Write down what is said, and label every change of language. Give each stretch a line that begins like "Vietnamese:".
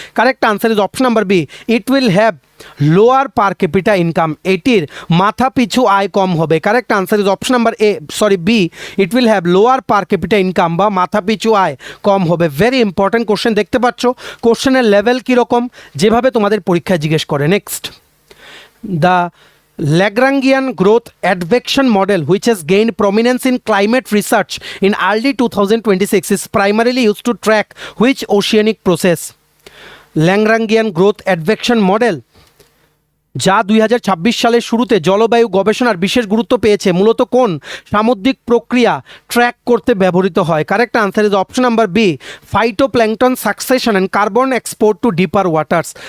English: correct answer is option number B, it will have lower per capita income,
Bangla: এটির মাথা পিছু আয় কম হবে।
English: correct answer is option number B, it will have lower per capita income
Bangla: বা মাথা পিছু আয় কম হবে।
English: very important question,
Bangla: দেখতে পাচ্ছ কোশ্চেনের লেভেল কীরকম, যেভাবে তোমাদের পরীক্ষায় জিজ্ঞেস করে।
English: Next, the Lagrangian growth advection model, which has gained prominence in climate research in early 2026, is primarily used to track which oceanic process?
Bangla: Lagrangian growth advection model যা 2026 সালের শুরুতে জলবায়ু গবেষণার বিশেষ গুরুত্ব পেয়েছে, মূলত কোন সামুদ্রিক প্রক্রিয়া ট্র্যাক করতে ব্যবহৃত হয়?
English: Correct answer is option number B, phytoplankton succession and carbon export to deeper waters.